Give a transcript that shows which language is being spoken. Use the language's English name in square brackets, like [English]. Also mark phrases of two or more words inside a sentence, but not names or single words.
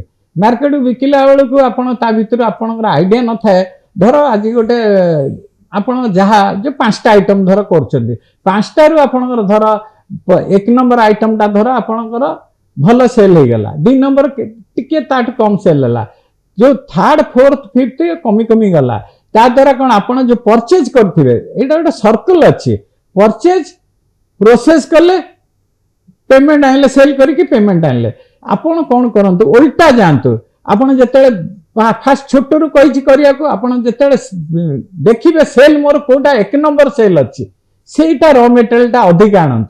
[Odia] ମାର୍କେଟକୁ ବିକିଲା ବେଳକୁ ଆପଣ ତା ଭିତରୁ ଆପଣଙ୍କର ଆଇଡିଆ ନଥାଏ। ଧର ଆଜି ଗୋଟେ ଆପଣ ଯାହା ଯୋଉ 5ଟା ଆଇଟମ ଧର କରୁଛନ୍ତି, 5ଟାରୁ ଆପଣଙ୍କର ଧର 1 ନମ୍ବର ଆଇଟମଟା ଧର ଆପଣଙ୍କର ଭଲ ସେଲ୍ ହେଇଗଲା, 2 ନମ୍ବର ଟିକେ ତାଠୁ କମ ସେଲ୍ ହେଲା, ଯୋଉ 3rd 4th 5th କମି କମି ଗଲା। ତା ଦ୍ୱାରା କ'ଣ ଆପଣ ଯୋଉ ପରଚେଜ କରିଥିବେ, ଏଇଟା ଗୋଟେ ସର୍କଲ ଅଛି। ପରଚେଜ ପ୍ରୋସେସ କଲେ, ପେମେଣ୍ଟ ଆଣିଲେ, ସେଲ୍ କରିକି ପେମେଣ୍ଟ ଆଣିଲେ। ଆପଣ କ'ଣ କରନ୍ତୁ, ଓଲଟା ଯାଆନ୍ତୁ। ଆପଣ ଯେତେବେଳେ ଫାଷ୍ଟ ଛୋଟରୁ କହିଛି କରିବାକୁ, ଆପଣ ଯେତେବେଳେ ଦେଖିବେ ସେଲ୍ ମୋର କୋଉଟା 1 ନମ୍ବର ସେଲ୍ ଅଛି, ସେଇଟା ର ମେଟେରିଆଲଟା ଅଧିକା ଆଣନ୍ତୁ।